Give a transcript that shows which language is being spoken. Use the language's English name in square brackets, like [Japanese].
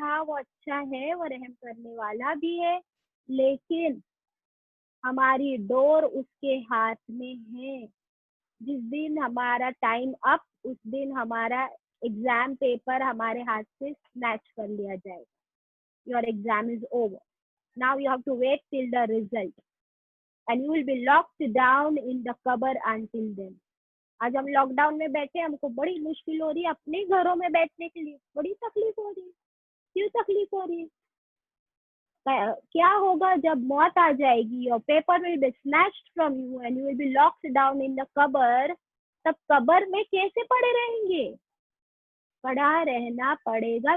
[Urdu] ہاں وہ اچھا ہے، وہ رحم کرنے والا بھی ہے، لیکن ہماری ڈور اس کے ہاتھ میں ہے. جس دن ہمارا ٹائم اپ، اس دن ہمارا ایگزام پیپر ہمارے ہاتھ سے سنیچ کر لیا جائے گا. [English] Your exam is over. Now you have to wait till the result and you will be locked down in the qabr until then. [Urdu] آج ہم لاک ڈاؤن میں بیٹھے، ہم کو بڑی مشکل ہو رہی ہے اپنے گھروں میں بیٹھنے کے لیے، بڑی تکلیف ہو رہی ہے. کیوں تکلیف ہو رہی ہے؟ کیا ہوگا جب موت آ جائے گی اور paper [English] will be snatched from you and you will be locked down in the qabr؟ [Urdu] تب قبر میں کیسے پڑے رہیں گے؟ پڑا رہنا پڑے گا.